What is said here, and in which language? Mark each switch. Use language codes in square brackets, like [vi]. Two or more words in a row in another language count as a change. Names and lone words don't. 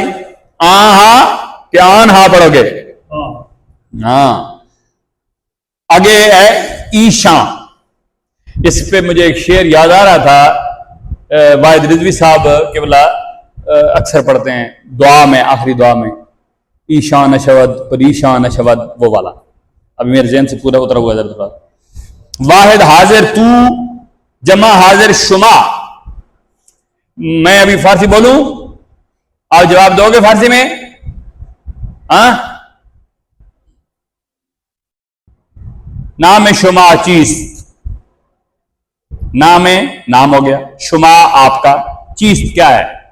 [ur] آہا، کہ آن ہا پڑھو گے؟ ہاں۔ آگے ہے ایشان، اس پہ مجھے ایک شعر یاد آ رہا تھا، واحد رضوی صاحب قبلہ اکثر پڑھتے ہیں دعا میں، آخری دعا میں، [fa] ایشان اشود پریشان اشود، [ur] وہ والا ابھی میرے ذہن سے پورا اترا ہوا ہے تھوڑا۔ واحد حاضر تو، جمع حاضر شما۔ میں ابھی فارسی بولوں، آپ جواب دو گے فارسی میں؟ ہاں، [fa] نام شما چیز، [ur] نام نام ہو گیا، شما آپ کا، چیز کیا ہے؟